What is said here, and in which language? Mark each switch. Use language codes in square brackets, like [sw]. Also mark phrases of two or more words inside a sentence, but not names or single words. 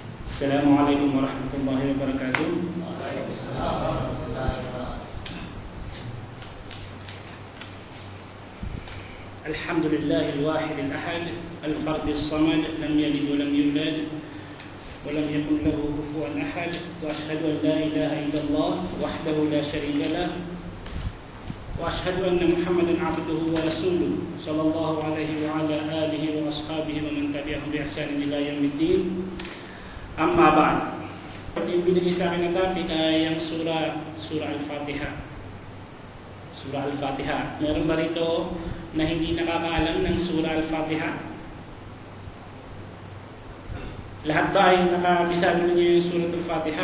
[ar] السلام عليكم ورحمة الله وبركاته. الحمد لله الواحد الأحد، الفرد الصمد، لم يلد ولم يولد ولم يكن له كفوا أحد. وأشهد أن لا إله إلا الله وحده لا شريك له. وأشهد أن محمدا عبده ورسوله صلى الله عليه وعلى آله وأصحابه ومن تبعهم بإحسان إلى يوم الدين. أما بعد. [tl] Yung binigay sa akin ng topic ay ang surah Al-Fatiha. Surah Al-Fatiha. Meron ba rito na hindi nakakaalam ng surah Al-Fatiha? Lahat ba ay nakabisado ninyo yung surah Al-Fatiha?